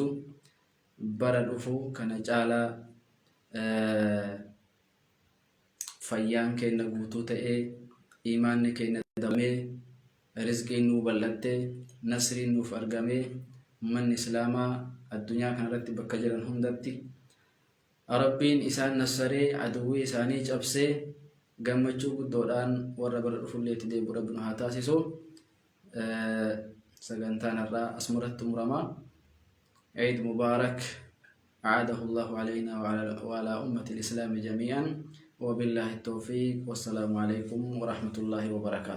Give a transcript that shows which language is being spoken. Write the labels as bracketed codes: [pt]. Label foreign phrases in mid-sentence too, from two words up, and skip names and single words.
[om] Bara dhufu kana caalaa fayyaan keenya guutuu ta'ee imaanni keenya dabalamee rizqiin nuu bal'attee nasriin nuuf argamee ummanni islaamaa addunyaa kanarratti bakka jiran hundatti rabbiin isaan nassaree aduwwii isaanii cabsee gammachuu guddoodhaan warra bara dhufullee itti deebi'u rabbi nu haa taasisu. [ar] سجنتان الراء أسمرت مرما عيد مبارك أعاده الله علينا وعلى أمة الإسلام جميعا وبالله التوفيق والسلام عليكم ورحمة الله وبركاته.